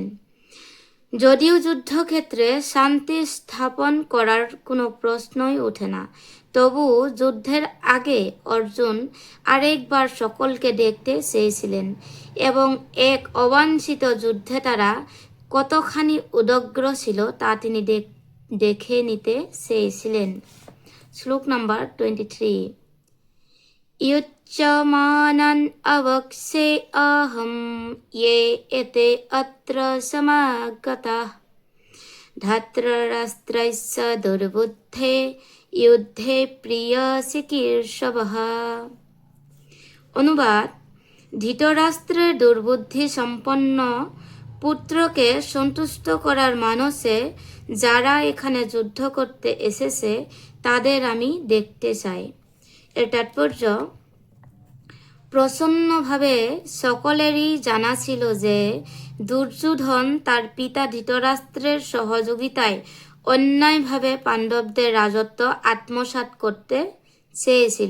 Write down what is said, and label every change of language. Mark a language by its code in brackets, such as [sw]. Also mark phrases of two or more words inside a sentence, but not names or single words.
[bn] যদিও যুদ্ধক্ষেত্রে শান্তি স্থাপন করার কোনো প্রশ্নই ওঠে না, তবু যুদ্ধের আগে অর্জুন আরেকবার সকলকে দেখতে চেয়েছিলেন এবং এক অবাঞ্ছিত যুদ্ধে তারা কতখানি উদগ্র ছিল তা তিনি দেখে নিতে চেয়েছিলেন। শ্লোক নাম্বার 23। [sa] युच्यमानन् अवक्ष्ये अहं ये एते अत्र समागताः धार्तराष्ट्रस्य दुर्बुद्धे युद्धे प्रियचिकीर्षवः। [bn] অনুবাদ: ধৃতরাষ্ট্রের দুর্বুদ্ধি সম্পন্ন পুত্রকে সন্তুষ্ট করার মানসে যারা এখানে যুদ্ধ করতে এসেছে তাদের আমি দেখতে চাই। এর তাৎপর্য: প্রসন্নভাবে সকলেরই জানা ছিল যে দুর্যোধন তার পিতা ধৃতরাষ্ট্রের সহযোগিতায় অন্যায়ভাবে পাণ্ডবদের রাজত্ব আত্মসাৎ করতে চেয়েছিল।